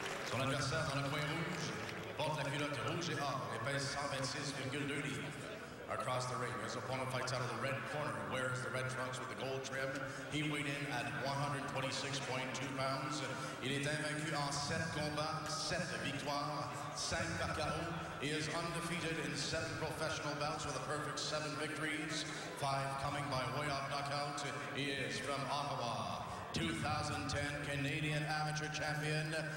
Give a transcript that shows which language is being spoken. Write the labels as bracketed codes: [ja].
[fr] Son adversaire dans le coin rouge porte la culotte rouge et or et pèse 126,2 livres. [en] Across the ring, his opponent fights out of the red corner, wears the red trunks with the gold trim. He weighed in at 126.2 pounds. [fr] Il est invaincu en 7 combats, 7 victoires, 5 par KO. [en] He is undefeated in 7 professional bouts with a perfect 7 victories, 5 coming by way of knockout. He is from Ottawa. 2010 Canadian Amateur Champion.